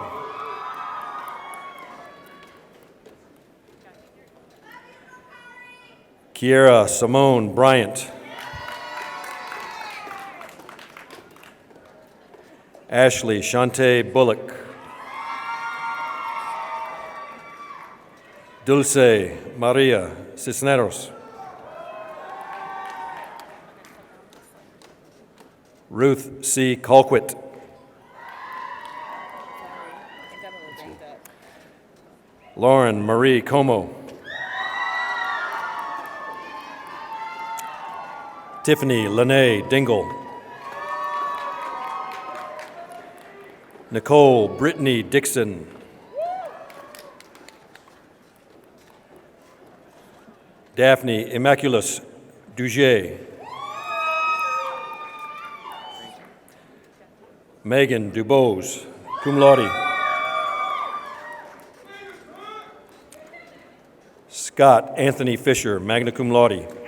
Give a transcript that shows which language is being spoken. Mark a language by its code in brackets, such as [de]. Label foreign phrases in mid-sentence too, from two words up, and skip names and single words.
[en] Kiera Simone Bryant. Ashley Shante Bullock. Dulce Maria Cisneros. Ruth C. Colquitt. Lauren Marie Como. Tiffany Lene Dingle. Nicole Brittany Dixon. Daphne Immaculus Duget. Megan Dubose, [la] cum laude. [en] Scott Anthony Fisher, [la] magna cum laude.